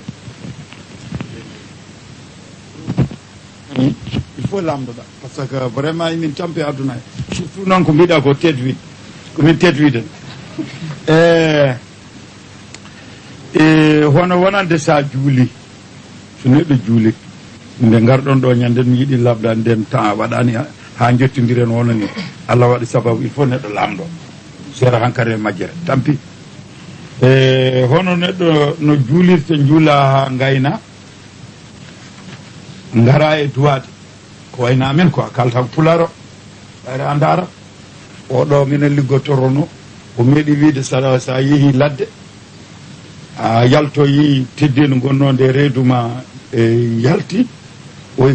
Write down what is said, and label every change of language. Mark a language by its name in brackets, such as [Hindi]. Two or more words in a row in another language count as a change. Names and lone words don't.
[French] il faut [Fula] lamdoɗa [French] par ce que vraiment [Fula] min tampi aduna surtout noon ko mbiɗa ko tetwide komin tetwiden hono wonande sa juuli so neɗɗo juuli nde garɗon ɗo ñanden mi yiiɗi labdade nden temps waɗani ha jottodiren wono ni Allah waɗi sababu [French] il faut [Fula] neɗɗo lamɗo seera hankkadi e majjere tampi hono neɗɗo no juulirte juula ha gayna ngara e duwade ko wayno amen quoi kalta ko pularo ɓayre anda arab oɗo minen liggotorono o meeɗi wiide sa yeehi ladde a yaltoyi teddino gonno nde reeduma e yalti oye